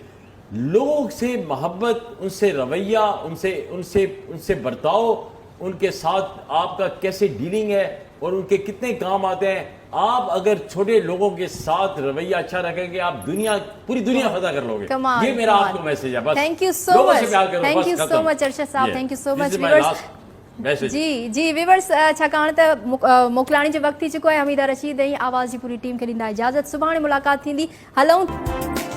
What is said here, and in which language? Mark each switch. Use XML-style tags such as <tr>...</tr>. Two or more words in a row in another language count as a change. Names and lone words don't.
<ur>لوگوں سے محبت, ان سے رویہ, ان سے برتاؤ, ان کے ساتھ آپ کا کیسے ڈیلنگ ہے اور ان کے کتنے کام آتے ہیں. آپ اگر چھوٹے لوگوں کے ساتھ رویہ اچھا رکھیں گے, آپ پوری دنیا فتح کر لو گے. یہ میرا آپ کو میسج ہے. بس</ur> <en>Thank you so much, thank you so much ارشد صاحب, Thank you so much.</en> <sd>मैसेज जी जी विवर्स छाकाणि त मोकिलाणी जो वक़्तु थी चुको आहे। हमीदा रशीद ऐं आवाज़ जी पूरी टीम खे ॾींदा इजाज़त। सुभाणे मुलाक़ात थींदी। हलूं</sd>